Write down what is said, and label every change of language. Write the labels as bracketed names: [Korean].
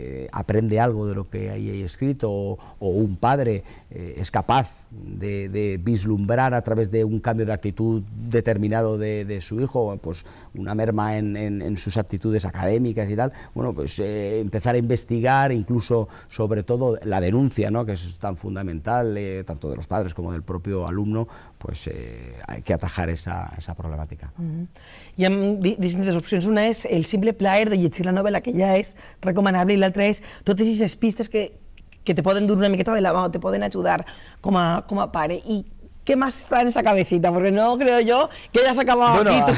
[Spanish] aprende algo de lo que ahí hay escrito, o un padre es capaz de vislumbrar a través de un cambio de actitud determinado de su hijo, pues una merma en sus aptitudes académicas y tal, bueno, pues empezar a investigar, incluso sobre todo la denuncia, ¿no? Que es tan fundamental, tanto de los padres como del propio alumno, pues hay que atajar esa problemàtica. [Catalan] Hi ha distintes opcions. Una és el simple plaer de llegir la novel·la, que ja és recomanable, i l'altra és totes aquestes pistes que te poden dur una miqueta de la mà o te poden ajudar com a pare. [Spanish] I ¿qué más está en esa cabecita? Porque no creo yo que hayas acabado aquí.